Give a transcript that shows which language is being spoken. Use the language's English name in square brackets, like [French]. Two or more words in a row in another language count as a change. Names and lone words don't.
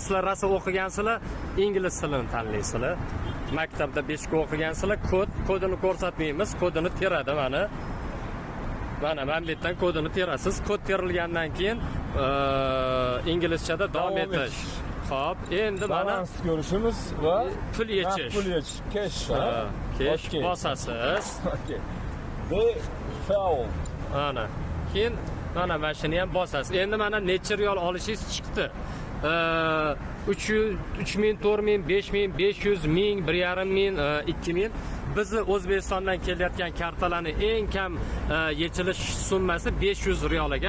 [Uzbek] Sizlar rosa o'qigansizlar, ingliz tilini tanlaysizlar. Maktabda 5 ga o'qigansizlar, kodini ko'rsatmaymiz, kodini teradi mana. Mana bu yerdan kodini terasiz. Kod terilgandan keyin inglizchada davom etish. Xo'p, endi mana balans ko'rishimiz va pul yechish. Pul yechish, cash. Cash bosasiz. [English] Okay. The foul. [Uzbek] Ana. Keyin mana shuni ham bosasiz. Endi mana necha riyol olishingiz chiqdi. 3000, 4000, 5000, 500 ming, 1,5 ming, 2000. Bizni O'zbekistondan kelayotgan kartalarning eng kam yechilish summasi 500 riyol ekan.